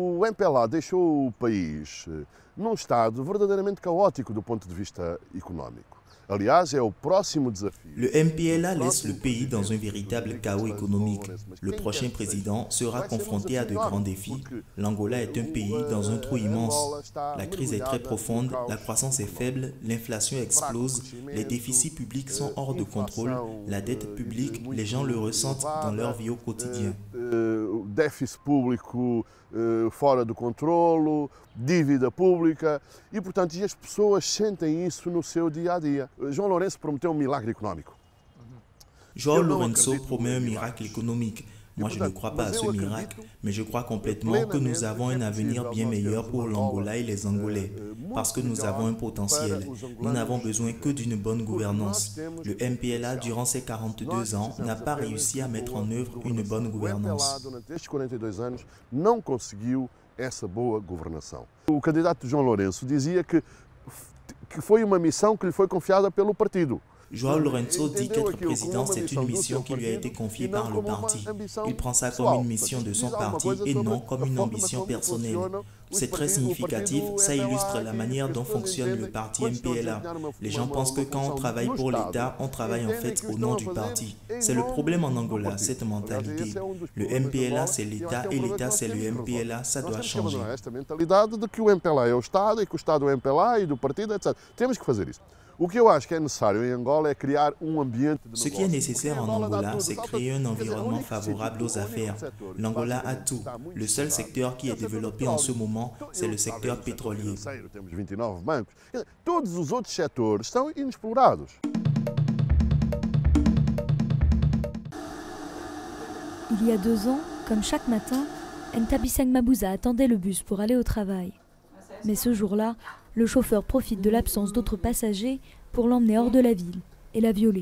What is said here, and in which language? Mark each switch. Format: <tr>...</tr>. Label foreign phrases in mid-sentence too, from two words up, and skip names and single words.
<pt>MPLA deixou o país num estado verdadeiramente caótico do ponto de vista econômico. Aliás, é o próximo desafio.</pt> <fr>Le MPLA laisse le pays dans un véritable chaos économique. Le prochain président sera confronté à de grands défis. L'Angola est un pays dans un trou immense. La crise est très profonde, la croissance est faible, l'inflation explose, les déficits publics sont hors de contrôle, la dette publique, les gens le ressentent dans leur vie au quotidien.</fr> <pt>Déficit público fora do controlo, dívida pública e, portanto, as pessoas sentem isso no seu dia a dia. João Lourenço prometeu milagre économique.</pt> <fr>João Lourenço promet un miracle économique. Moi, je ne crois pas à ce miracle, mais je crois complètement que nous avons un avenir bien meilleur pour l'Angola et les Angolais, parce que nous avons un potentiel. Nous n'avons besoin que d'une bonne gouvernance. Le MPLA, durant ses 42 ans, n'a pas réussi à mettre en œuvre une bonne gouvernance.</fr> <pt>Estes 42 anos não conseguiu essa boa governação. O candidato João Lourenço dizia que foi uma missão que lhe foi confiada pelo partido.</pt> <fr>João Lourenço dit qu'être président, c'est une mission qui lui a été confiée par le parti. Il prend ça comme une mission de son parti et non comme une ambition personnelle. C'est très significatif, ça illustre la manière dont fonctionne le parti MPLA. Les gens pensent que quand on travaille pour l'État, on travaille en fait au nom du parti. C'est le problème en Angola, cette mentalité. Le MPLA, c'est l'État et l'État, c'est le MPLA, ça doit changer.</fr> <pt>Esta mentalidade de que o MPLA é o Estado e que o Estado é o MPLA e do partido, etc. Temos que fazer isso. O que eu acho que é necessário em Angola é criar ambiente de</pt> <fr>Ce qui est nécessaire en Angola, c'est créer un environnement favorable aux affaires. L'Angola a tout. Le seul secteur qui est développé en ce moment, c'est le secteur pétrolier.</fr> <pt>Temos 29 bancos. Todos os outros setores estão inexplorados.</pt> <fr>Il y a 2 ans, comme chaque matin, Ntabisang Mabuza attendait le bus pour aller au travail. Mais ce jour-là, le chauffeur profite de l'absence d'autres passagers pour l'emmener hors de la ville et la violer.</fr>